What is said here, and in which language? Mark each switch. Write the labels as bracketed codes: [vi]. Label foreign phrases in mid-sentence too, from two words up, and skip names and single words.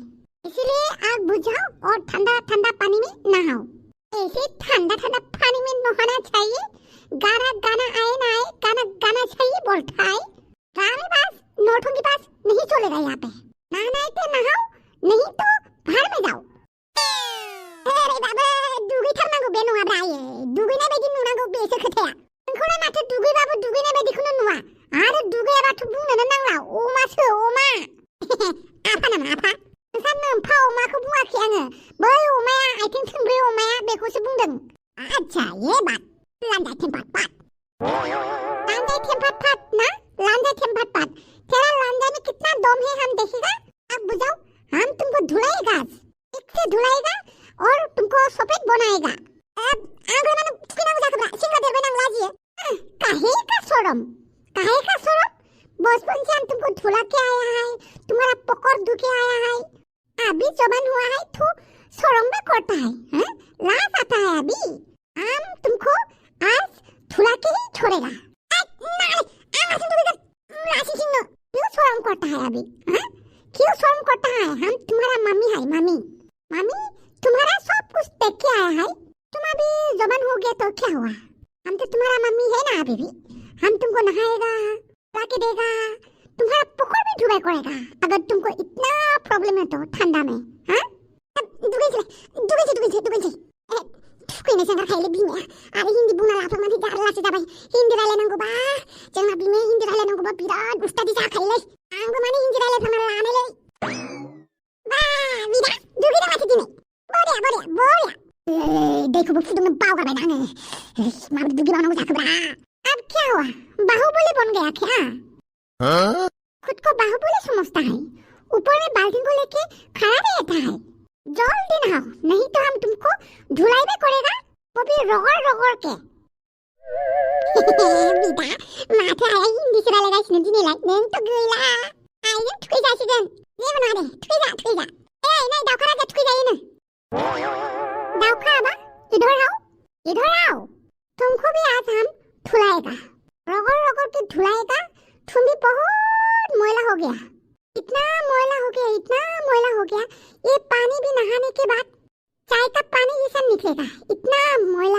[hi] इसीलिए आग बुझाओ और ठंडा ठंडा पानी में नहाओ। ऐसे ठंडा ठंडा पानी में नहाना चाहिए। गाना गाना आए ना आए, गाना गाना चाहिए बोलता है। गाने पास नोटों के पास नहीं चलेगा यहाँ पे। नहाना है तो नहाओ, नहीं तो बाहर में जाओ। अरे बाबा [brx] दुगी थरनांगौ बे नङा ब्रा ये दुगैनाय बायदि नुनांगौ बेसो खोथाया। नोंखौलाय माथो दुगैबाबो दुगैनाय बायदिखौनो नुवा आरो दुगैयाबाथ' बुंनोनो नांला अमासो अमा। आफा नामा आफा? नोंसा नोम्फा अमाखौ बुङाखै आङो, बै अमाया आथिं थोंब्रै अमाया बेखौसो बुंदों। [hi] आच्छा ये बात लान्जाय थेम्फात पात। लान्जाय थेम्फात पात ना, लान्जाय थेम्फात पात। तेरा लान्जाय में कितना दम है हम देखेगा। अब बुझाओ, हम तुमको धुलाएगा, एक से धुलाएगा और तुमको सफेद बनाएगा। अब आंगन में [brx] किनांगौ जाखोब्रा सिंगा देरबाय नां लाजियो। [hi] काहे का शरम, काहे का शरम? बचपन से हम तुमको धुला के आया है, तुम्हारा पकड़ धो के आया है, अभी जवान हुआ है तो शरम भी करता है। हैं लाज आता है अभी। हम तुमको आज धुला के ही छोड़ेगा। क्यों शर्म करता है अभी? हाँ क्यों शर्म करता है? हम तुम्हारा मम्मी है, मम्मी मम्मी तुम्हारा सब कुछ देख के आया है। तुम अभी जवान हो गया तो क्या हुआ, हम तो तुम्हारा मम्मी है ना अभी भी। हम तुमको नहाएगा, लाके देगा, तुम्हारा पकड़ भी धुलाई करेगा अगर तुमको इतना प्रॉब्लम है तो ठंडा में। [brx] हाँ दुगै थुखैनाय सेंग्रा खायले बिमाया आरो हिन्दी बुंना लाफ्लांनानै जारलासो जाबाय। हिन्दी रायलायनांगौबा जोंना बिमाया हिन्दी रायलायनांगौबा बिराद उस्तादी जाखायोलै। आंबो माने हिन्दी रायलायफ्लांना लानायलै। बा बिदा दुगैना माथो दिनै बरिया दैखौबो फुदुंनो बावगारबाय आङो। माबोरै दुगैबावनांगौ जाखोब्रा। [hi] अब क्या हुआ, बाहुबली बन गया क्या? खुद को बाहुबली समझता है, ऊपर में बाल्टी को लेके खड़ा रहता है। जल्दी नहाओ नहीं तो हम तुमको धुलाई भी करेगा, वो भी रगड़ के। [brx] बिदा माथो आया हिन्दी से रायलायगासिनो दिनैलाय नों तो गैला आइजों थुखैजासिगोन। जेबो नङा दे थुखैजा। ए नै दाउखा राजा थुखैजायोनो। [hi] दाउखा आबा इधर आओ तुमको भी आज हम धुलाएगा, रगड़ के धुलाएगा। तुम भी बहुत मैला हो गया, इतना मैला हो गया। ये पानी भी नहाने के बाद चाय का पानी जैसा निकलेगा, इतना मैला।